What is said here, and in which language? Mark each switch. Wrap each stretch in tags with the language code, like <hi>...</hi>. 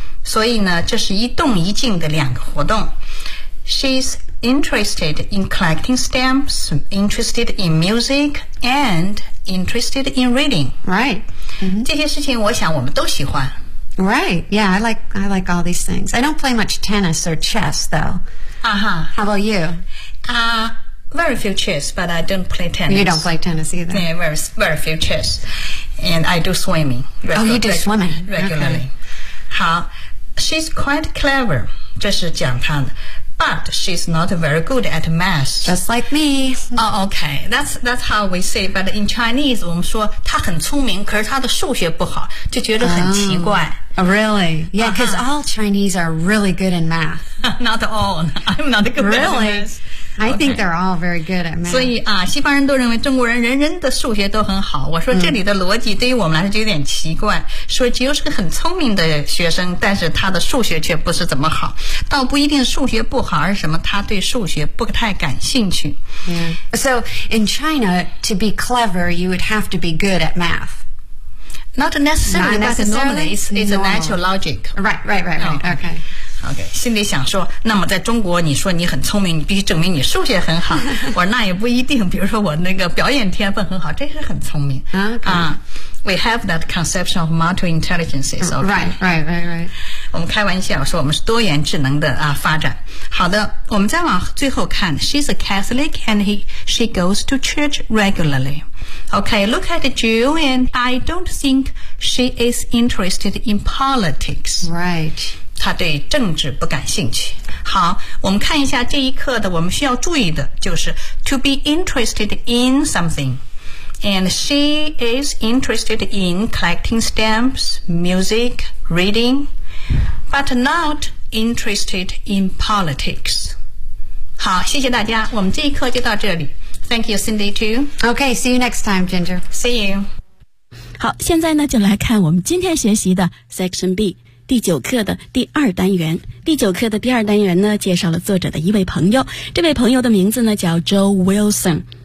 <zh>所以呢，这是一动一静的两个活动。</zh> <en>She'sinterested in collecting stamps, interested in music, and interested in reading. Right.、 Mm-hmm.</en> <zh>这些事情我想我们都喜欢。</zh> <en>Right. Yeah, I like all these things. I don't play much tennis or chess, though. Uh-huh. How about you? Very few chess, but I don't play tennis. You don't play tennis either. Yeah, very few chess. And I do swimming. You do swimming. Regularly.、 Okay. 好 She's quite clever.</en> <zh>这是讲她的。</zh> <en>But she's not very good at math. Just like me. Oh, okay. That's how we say. But in Chinese,</en> <zh>我们说她很聪明，可是她的数学不好，就觉得很奇怪。</zh> <en>Oh, really? Yeah, because、uh-huh. all Chinese are really good in math. Not all. I'm not good、 really? at math. Really? I think they're all very good at math.</en> <zh>所以啊，西方人都认为中国人人人的数学都很好。我说这里的逻辑对于我们来说就有点奇怪。说只有是个很聪明的学生，但是他的数学却不是怎么好。倒不一定数学不好，而是什么？他对数学不太感兴趣。</zh> <en>Yeah. So in China, to be clever, you would have to be good at math. Not necessarily. It's a natural logic. Right. Okay.</en> <zh>心里想说，那么在中国，你说你很聪明，你必须证明你数学很好。我说那也不一定。比如说我那个表演天分很好，这是很聪明。</zh> <en>Okay. We have that conception of multi intelligences. Okay. Right.</en> <zh>我们开玩笑说我们是多元智能的发展。好的，我们再往最后看。</zh> <en>She's a Catholic and she goes to church regularly. Okay, look at Jill and I don't think she is interested in politics. Right.</en> <zh>他对政治不感兴趣。好，我们看一下这一课的我们需要注意的，就是</zh> <en>to be interested in something. And she is interested in collecting stamps, music, reading, but not interested in politics.</en> <zh>好，谢谢大家，我们这一课就到这里。</zh> <en>Thank you, Cindy, too. Okay, see you next time, Ginger. See you.</en> <zh>好，现在呢，就来看我们今天学习的 Section B. 第九课的第二单元，第九课的第二单元呢，介绍了作者的一位朋友，这位朋友的名字呢叫 Joe Wilson。</zh>